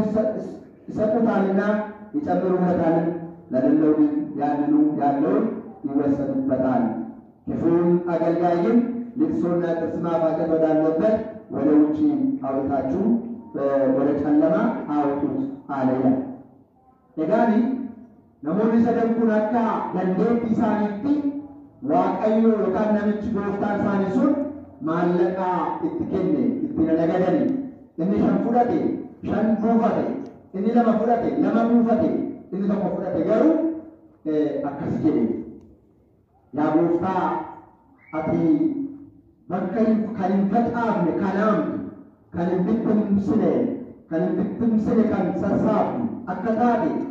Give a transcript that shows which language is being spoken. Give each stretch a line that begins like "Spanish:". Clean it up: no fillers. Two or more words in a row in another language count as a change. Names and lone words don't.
Amharic: ይሰጡታልና ይጨምሩለታል፣ ለሌለው ግን ያንኑ ያለውን ይወሰድበታል። ክፉን አገልጋይም ልቅሶና ጥርስ ማፋጨት ወዳለበት ወደ ውጪ አውጣችሁ ወደ ጨለማ አውጡት አለ ይላል።
Oromo: ኤጋኒ namoonni sadan kun akka dandeettii isaaniitti waaqayyo yookaan namichi gooftaan isaanii sun maallaqa itti kenne itti nagadani. Inni 5 fudhate 5 buufate, inni 2 fudhate 2 buufate, inni 1 fudhate garuu akkas jedhe yaa gooftaa ati bakka kan hin facaafne kanaaf kan hin bittimsine kan sassaabne akka taate